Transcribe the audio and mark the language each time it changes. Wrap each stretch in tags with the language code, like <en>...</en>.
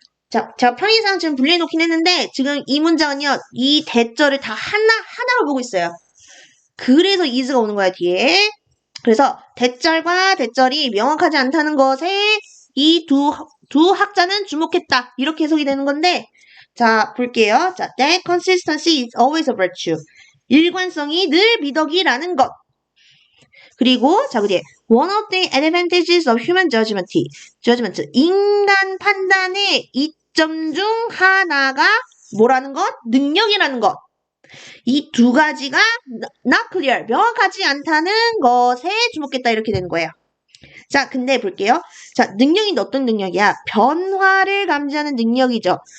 <ko>자, 제가 편의상 지금 분리해놓긴 했는데 지금 이 문장은요. 이 대절을 다 하나로 보고 있어요. 그래서 is가 오는 거야, 뒤에. 그래서 대절과 대절이 명확하지 않다는 것에 이 두 학자는 주목했다. 이렇게 해석이 되는 건데 자, 볼게요.</ko> <en>자, that consistency is always a virtue.</en> <ko>일관성이 늘 미덕이라는 것.</ko> <en>그리고 자, 그 뒤에 one of the advantages of human judgment.</en> <ko>인간 판단의 이점 중 하나가 뭐라는 것? 능력이라는 것. 이 2가지가</ko> <en>not clear,</en> <ko>명확하지 않다는 것에 주목했다. 이렇게 되는 거예요. 자, 근데 볼게요. 자, 능력이 어떤 능력이야? 변화를 감지하는 능력이죠.</ko>